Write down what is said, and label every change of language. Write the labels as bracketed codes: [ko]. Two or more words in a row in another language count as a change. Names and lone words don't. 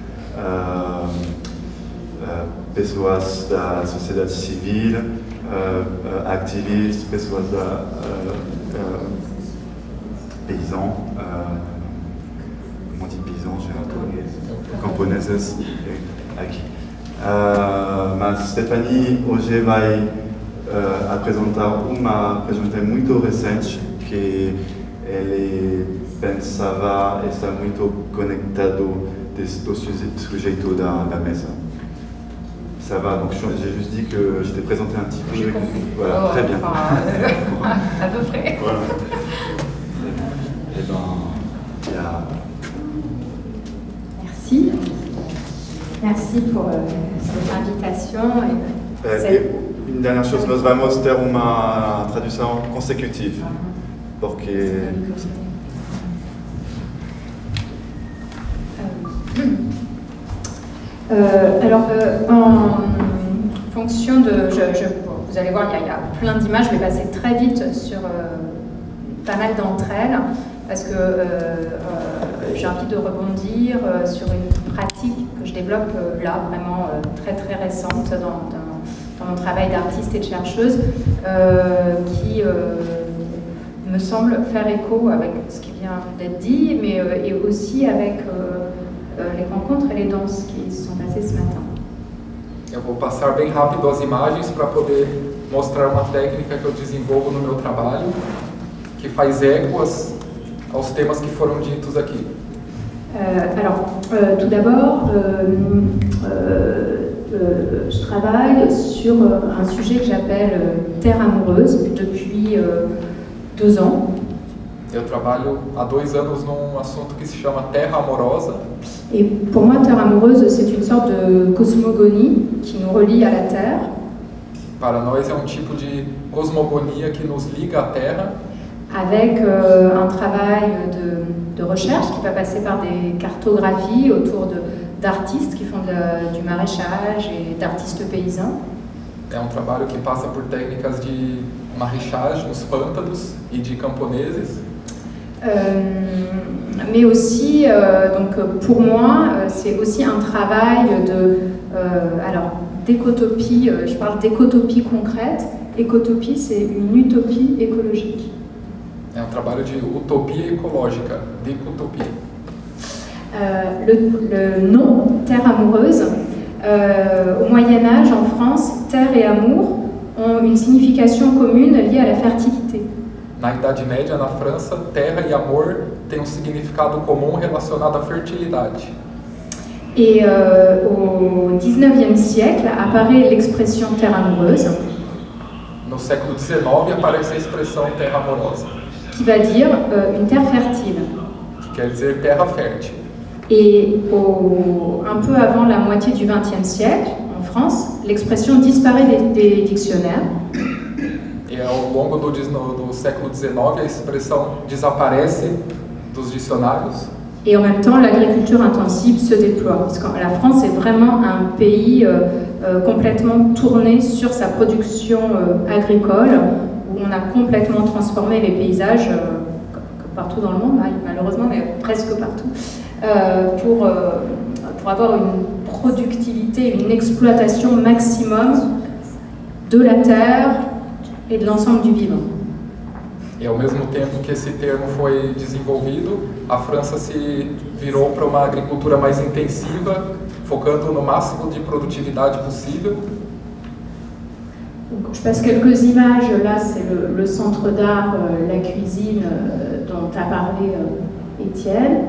[pt] pessoas da sociedade civil, ativistas, pessoas paysans, como diz paysans, camponeses aqui. Mas Stéphanie hoje vai apresentar uma apresentação muito recente que ele pensava estar muito conectado ao sujeito da mesa. [fr] Ça va, donc j'ai juste dit que je t'ai présenté un petit peu. Voilà, très bien. À peu près. Voilà. Et ben, il y a... Merci. Merci pour cette invitation. Et une dernière chose, [pt] nós vamos ter uma tradução consecutiva, porque... [fr] En fonction de... vous allez voir, il y a plein d'images, je vais passer très vite sur pas mal d'entre elles, parce que j'ai envie de rebondir sur une pratique que je développe là, vraiment très très récente dans mon travail d'artiste et de chercheuse, qui me semble faire écho avec ce qui vient d'être dit, mais et aussi avec les rencontres et les danses qui se sont passées ce matin. [pt] Eu vou passar bem rápido as imagens para poder mostrar uma técnica que eu desenvolvo no meu trabalho, que faz éguas aos temas que foram ditos aqui. [fr] Tout d'abord, je travaille sur un sujet que j'appelle Terre amoureuse depuis 2 ans. [pt] Eu trabalho há 2 anos num assunto que se chama Terra Amorosa. [fr] Et pour moi, Terre amoureuse, c'est une sorte de cosmogonie qui nous relie à la Terre. [pt] Para nós é tipo de cosmogonia que nos liga à Terra. [fr] Avec un travail de recherche qui va passer par des cartographies autour d'artistes qui font du maraîchage et d'artistes paysans. [pt] É trabalho que passa por técnicas de maraîchage nos pântanos e de camponeses. [fr] Mais aussi, donc pour moi, c'est aussi un travail d'écotopie, je parle d'écotopie concrète. Écotopie, c'est une utopie écologique. [pt] É trabalho de utopia ecológica, d'écotopie. [fr] Le nom Terre amoureuse, au Moyen-Âge en France, terre et amour ont une signification commune liée à la fertilité. [pt] Na Idade Média, na França, terra e amor têm significado comum relacionado à fertilidade. [fr] Et au XIXe siècle apparaît l'expression terre amoureuse. [pt] No século XIX aparece a expressão terra amorosa, [fr] qui va dire une terre fertile. [pt] Que quer dizer terra fértil. [fr] Et un peu avant la moitié du XXe siècle, en France, l'expression disparaît des dictionnaires. [pt] E ao longo do século XIX, a expressão desaparece dos dicionários. [fr] Et en même temps, l'agriculture intensive se déploie. Parce que la France est vraiment un pays complètement tourné sur sa production agricole, où on a complètement transformé les paysages, partout dans le monde, malheureusement, mais presque partout, pour avoir une productivité, une exploitation maximum de la terre et de l'ensemble du vivant. [pt] E ao mesmo tempo que esse termo foi desenvolvido, a França se virou para uma agricultura mais intensiva, focando no máximo de produtividade possível. [fr] Donc, je passe quelques images. Là, c'est le centre d'art, la cuisine dont a parlé Étienne.